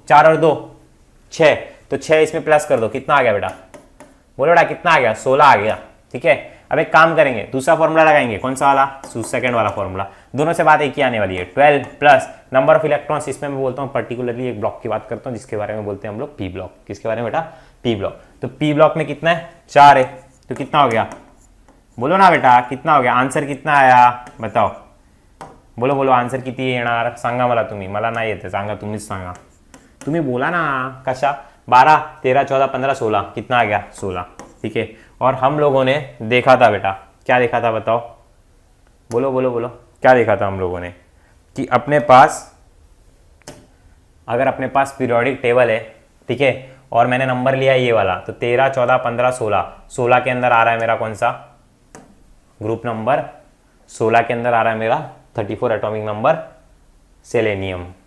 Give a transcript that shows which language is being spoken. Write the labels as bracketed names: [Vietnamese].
[Hindi] 4 और 2 6। तो 6 इसमें प्लस कर दो, कितना आ गया बेटा, बोलो बेटा कितना आ गया, 16 आ गया। ठीक है, अब एक काम करेंगे, दूसरा फॉर्मूला लगाएंगे। कौन सा वाला, सेकंड वाला फॉर्मूला। दोनों से बात एक ही आने वाली है, 12 प्लस नंबर ऑफ इलेक्ट्रॉन्स। इसमें मैं बोलता हूँ पर्टिकुलरली एक ब्लॉक की बात करता हूँ, जिसके बारे में बोलते हैं हम लोग पी ब्लॉक। किसके बारे में बेटा, पी ब्लॉक। तो पी ब्लॉक में कितना है, 4 है। तो कितना हो गया, बोलो ना बेटा कितना हो गया, आंसर कितना आया बताओ, बोलो बोलो [Marathi] आंसर किती येणार सांगा मला, तुम्ही मला नाही येते सांगा, तुम्हीच सांगा, तुम्ही बोला ना। कशा, [Hindi] 12 13 14 15 16, कितना आ गया, 16। ठीक है, और हम लोगों ने देखा था बेटा, क्या देखा था बताओ, बोलो बोलो बोलो, क्या देखा था हम लोगों ने, कि अपने पास, अगर अपने पास पीरियोडिक टेबल है, ठीक है, और मैंने नंबर लिया ये वाला, तो 13 14 15 16, 16 के अंदर आ रहा है मेरा कौन सा ग्रुप नंबर, 16 के अंदर आ रहा है मेरा 34 एटॉमिक नंबर सेलेनियम।